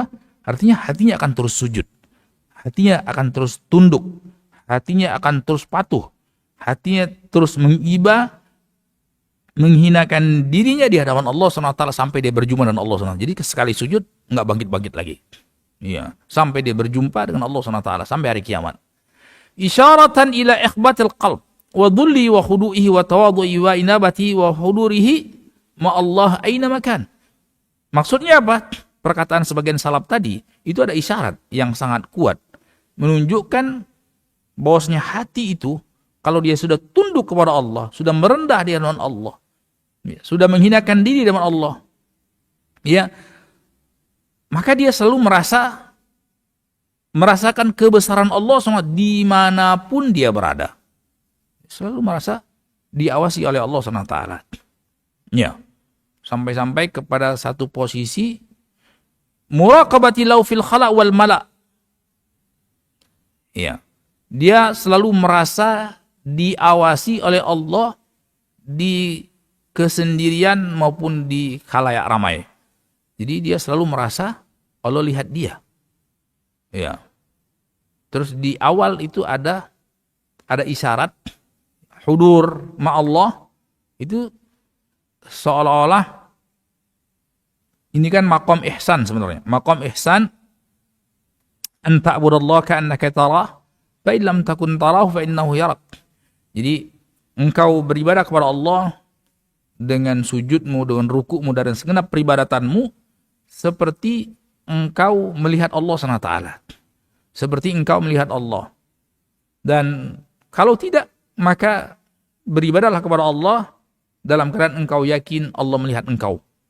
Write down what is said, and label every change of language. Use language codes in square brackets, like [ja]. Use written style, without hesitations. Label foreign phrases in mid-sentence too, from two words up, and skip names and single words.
[id] Artinya hatinya akan terus sujud. Hatinya akan terus tunduk. Hatinya akan terus patuh. Hatinya terus mengiba, menghinakan dirinya di hadapan Allah SWT sampai dia berjumpa dengan Allah SWT. Jadi sekali sujud, nggak bangkit-bangkit lagi. Iya, sampai dia berjumpa dengan Allah SWT sampai hari kiamat. [ar] إشارة إلى إخبات القلب وذله وخضوعه وتواضعه وإنابته وحضوره مع الله أينما كان. [id] Maksudnya apa? Perkataan sebagian salaf tadi itu ada isyarat yang sangat kuat menunjukkan bahwasanya hati itu kalau dia sudah tunduk kepada Allah, sudah merendah di hadapan Allah, ya, sudah menghinakan diri di hadapan Allah, ya, maka dia selalu merasakan kebesaran Allah SWT dimanapun dia berada. Selalu merasa diawasi oleh Allah SWT. Ya, sampai-sampai kepada satu posisi [ar] مراقبته ولو في الخلاء والملأ'. [id] Ya, dia selalu merasa diawasi oleh Allah di kesendirian maupun di khalayak ramai. Jadi dia selalu merasa Allah lihat dia. Ya. Terus di awal itu ada isyarat [ar] حضور مع الله, [id] itu seolah-olah ini kan [ar] مقام إحسان [id] sebenarnya. [ar] مقام إحسان أن تعبد الله كأنك تراه فإن لم تكن تراه فإنه يراك. [id] Jadi engkau beribadah kepada Allah dengan sujudmu, dengan rukukmu dan segenap peribadatanmu seperti engkau melihat Allah SWT. Seperti engkau melihat Allah. Dan kalau tidak, maka beribadahlah kepada Allah dalam keadaan engkau yakin Allah melihat engkau.